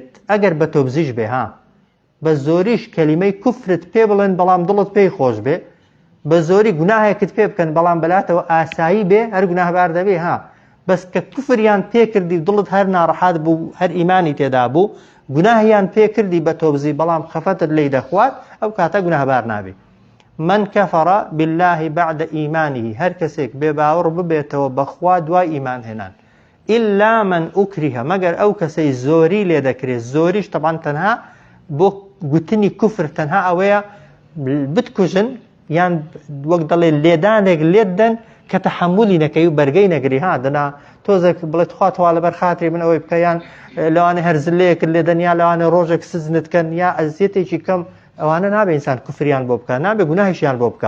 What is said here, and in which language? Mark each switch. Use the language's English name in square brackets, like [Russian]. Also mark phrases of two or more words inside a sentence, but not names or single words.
[Central Kurdish] ئەگەر بە تۆبزیش بێ ها بە زۆریش کەلیمەی کوفرت پێ بڵێن بەڵام دڵت پێی خۆش بێ بە زۆری گوناهێکت پێ بکەن بەڵام بەلاتەوە ئاسایی بێ هەر گوناهبار دەبێ ها بەس کە کوفریان پێ کردی دڵت هەر ناڕەحات بوو هەر ئیمانی تێدا بوو گوناهیان پێ کردی بە تۆبزی بەڵام خەفەتت لێی دەخوات ئەو کاتە گوناهبار نابێ. [Arabic] من کەفەڕ بالله بعد ئیمانیه [Central Kurdish] هەر کەسێک بێ باوەڕ ببێتەوە بەخوا دوای ئیمان هێنان [Arabic] ئیلا من ئوکریه [Central Kurdish] مەگەر ئەو کەسەی زۆری لێ دەکرێت زۆریش طبعا تەنها بۆ گوتنی کوفر تەنها ئەوەیە بتکوژن یان وەک دەڵێ لێدانێک لێت دەن کە تەحەمولی نەکەی و بەرگەی نەگری ها دەنا تۆزێک بڵێت خواتەوە لەبەر خاتری من ئەوەی بکەیان لەوانە هەرزلەیەکرد لێ دەن یا لەوانە ڕۆژێک سزنتکەن یا ئەزیەتێکی کەم ئەوانە نابێ ئینسان کوفریان بۆ بکە نابێ گوناهیشیان بۆ بکە.